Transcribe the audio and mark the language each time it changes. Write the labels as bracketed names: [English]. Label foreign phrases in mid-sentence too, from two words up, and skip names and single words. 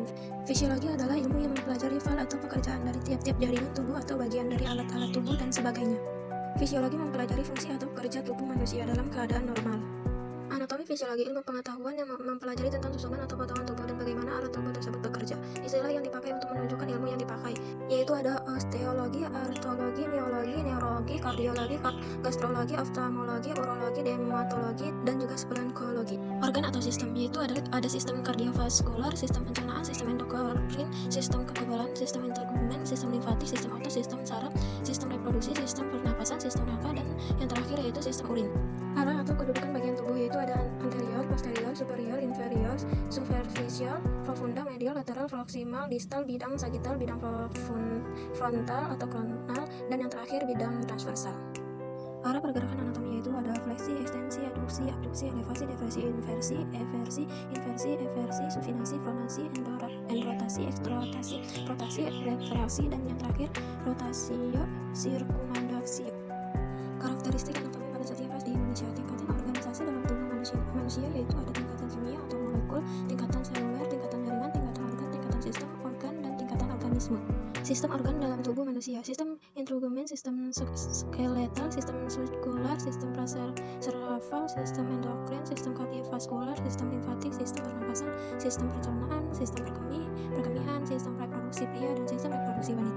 [Indonesian] Fisiologi adalah ilmu yang mempelajari fal atau pekerjaan dari tiap-tiap jaringan tubuh atau bagian dari alat-alat tubuh dan sebagainya. Fisiologi mempelajari fungsi atau kerja tubuh manusia dalam keadaan normal. Anatomi fisiologi ilmu pengetahuan yang mempelajari tentang susunan atau potongan tubuh dan bagaimana alat tubuh tersebut bekerja. Istilah yang dipakai untuk menunjukkan ilmu yang dipakai yaitu ada osteologi, artologi, neurologi, neurologi, kardiologi, gastrologi, oftalmologi, urologi, dermatologi, dan juga spelenkologi. Organ atau sistem yaitu ada sistem kardiovaskular, sistem pencernaan, sistem endokrin, sistem kekebalan, sistem integumen, sistem limfatik, sistem otot, sistem saraf, sistem reproduksi, sistem pernapasan, sistem rangka, dan yang terakhir yaitu sistem urin. Arah atau kedudukan bagian tubuh yaitu ada anterior, posterior, superior, inferior, superficial, profunda, medial, lateral, proximal, distal, bidang sagittal, bidang frontal atau coronal, dan yang terakhir bidang transversal. Arah pergerakan anatomi yaitu ada fleksi, ekstensi, aduksi, abduksi, elevasi, depresi, inversi, eversi, inversi, eversi, supinasi, pronasi, enrotasi, ekstrotasi, rotasi, retraksi, dan yang terakhir rotasio, sirkumandaksio. Karakteristik anatomi pada setiap fase di manusia. Tingkatan organisasi dalam tubuh manusia yaitu ada tingkatan kimia atau molekul, tingkatan seluler, tingkatan jaringan, tingkatan organ, tingkatan sistem organ, dan tingkatan organisme. Sistem organ dalam tubuh manusia. Sistem integumen, sistem skeletal, sistem muskular, sistem sarafal, sistem endokrin, sistem kardiovaskular, sistem limfatik, sistem pernapasan, sistem pencernaan, sistem perkemihan, sistem reproduksi pria, dan sistem reproduksi wanita.